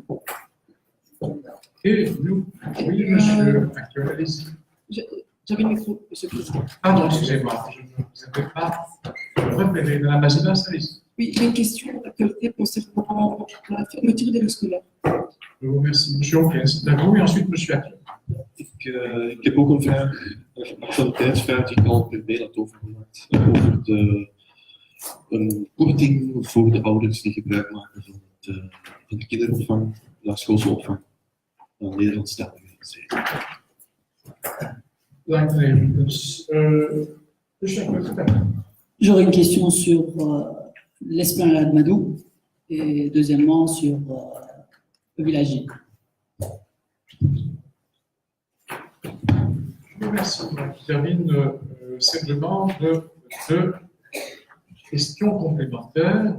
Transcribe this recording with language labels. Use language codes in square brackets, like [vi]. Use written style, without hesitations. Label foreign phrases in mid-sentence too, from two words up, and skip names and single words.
[fr] Et nous, oui, monsieur, allez-y. J'avais le micro, Monsieur le Président. Pardon, excusez-moi, je ne vous avais pas repéré. Madame la présidente, allez-y. Oui, j'ai une question d'actualité concernant la fermeture des lieux scolaires. Je vous remercie. Monsieur Auquin, c'est à vous, et ensuite Monsieur Attier. [nl] Ik heb ook een vraag, een actualiteitsvraag die ik al per mail had overgemaakt. Over een korting voor de ouders die gebruik maken van de kinderopvang, de schoolse opvang, van Nederlandstalige gezeten. Dank u even. Dus, [fr] Monsieur Attier. J'aurais une question sur l'esplanade Madou et deuxièmement sur le villager. Je vous remercie. Je termine simplement de deux questions complémentaires.